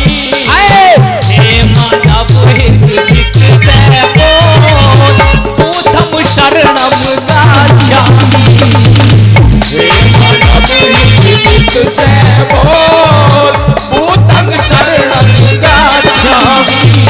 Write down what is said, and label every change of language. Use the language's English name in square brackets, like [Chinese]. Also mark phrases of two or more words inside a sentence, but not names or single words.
[Hindi] हे मानव हित चित से बोल [Pali] बुद्धं शरणं गच्छामि [Hindi] हे मानव हित चित से बोल [Pali] बुद्धं शरणं गच्छामि